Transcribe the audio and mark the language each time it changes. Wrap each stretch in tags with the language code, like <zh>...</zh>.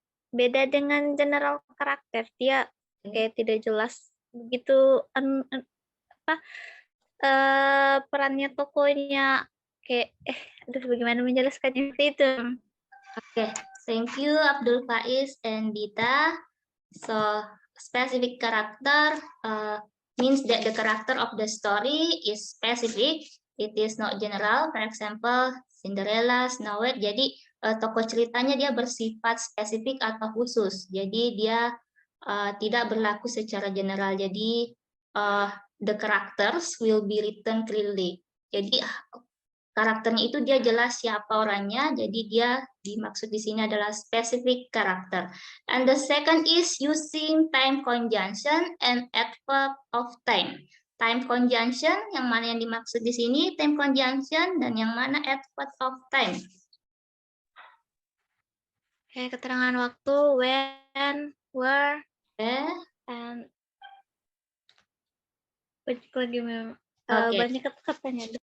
<id>Beda dengan general karakter, dia kayak tidak jelas begitu perannya tokohnya kayak aduh bagaimana menjelaskannya itu.</id> <en>Okay, thank you Abdul Faiz and Dita. So specific character means that the character of the story is specific. It is not general. For example, Cinderella, Snow White.</en> <id>Jadi tokoh ceritanya dia bersifat spesifik atau khusus. Jadi dia tidak berlaku secara general.</id> <en>Jadi the characters will be written clearly.</en> <id>Jadi karakternya itu dia jelas siapa orangnya, jadi dia dimaksud di sini adalah specific character.</id> <en>And the second is using time conjunction and adverb of time.</en> <id>Time conjunction, yang mana yang dimaksud di sini time conjunction, dan yang mana adverb of time? Kayak keterangan waktu,</id> <en>when, where, and</en> <id>banyak katanya.</id>